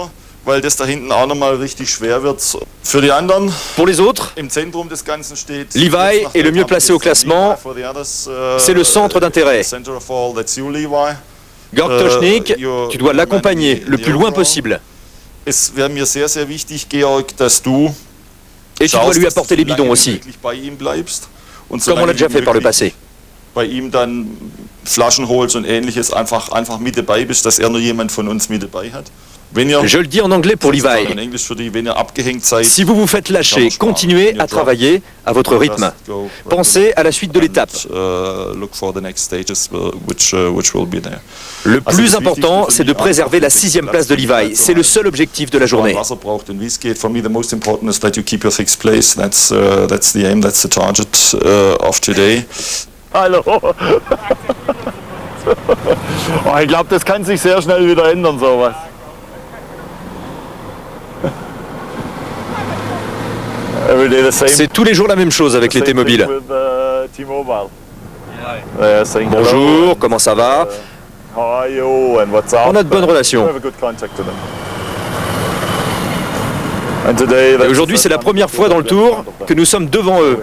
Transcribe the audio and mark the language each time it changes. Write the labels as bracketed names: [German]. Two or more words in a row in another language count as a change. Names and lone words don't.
[French] Pour les autres, Levi est le mieux placé au classement, c'est le centre d'intérêt. Georg Tocznik, tu dois l'accompagner le plus loin possible. Et tu dois lui apporter les bidons aussi, comme on l'a déjà fait par le passé. [German] Flaschen holst und ähnliches, einfach mit dabei bist, dass nur jemand von uns mit dabei hat. [French] Je le dis en anglais pour Levi. Si vous vous faites lâcher, continuez à travailler à votre rythme. Pensez à la suite de l'étape. Le plus important, c'est de préserver la 6e place de Levi. C'est le seul objectif de la journée. [German] Hallo. Oh, ich glaube, das kann sich sehr schnell wieder ändern, sowas. [French] C'est tous les jours la même chose avec les T-Mobile. Bonjour, comment ça va? On a de bonnes relations. Et aujourd'hui, c'est la première fois dans le tour que nous sommes devant eux.